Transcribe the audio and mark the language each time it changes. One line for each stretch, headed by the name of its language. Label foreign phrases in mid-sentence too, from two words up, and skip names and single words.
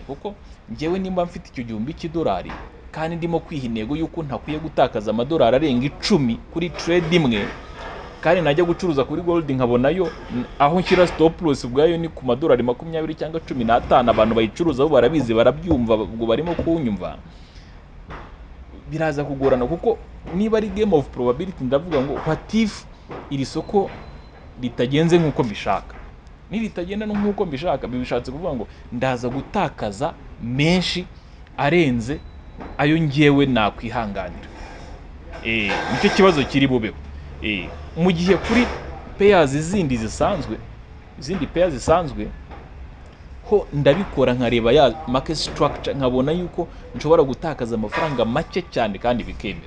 Kinyarwanda: Kuko njyewe nimba mfite icyo $1,000 kandi ndimo kwiha intego yuko ntakwiye gutakaza $10 arenga 10 kuri trade imwe, kandi najya gucuruza kuri gold nkabonayo aho nshyira
English: stop loss
Kinyarwanda: ubwayo ni ku $20 cyangwa 15, abantu bayicuruza bo barabizi, barabyumva, ubwo barimo kunyumva, biraza kugorana. Kuko niba ari
English: game of probability,
Kinyarwanda: ndavuga ngo
English: what if
Kinyarwanda: iri soko ritagenze nk'uko mbishaka, n'iritagenda nk'uko mbishaka, bishatse kuvuga ngo ndaza gutakaza menshi arenze ayo ngewe nakwihanganira. Nicyo kibazo kiri bubeho. Mu gihe kuri pairs izindi pairs zisanzwe ho ndabikora nkareba ya
English: market structure,
Kinyarwanda: nkabona yuko nshobora gutakaza amafaranga make cyane kandi bikemera.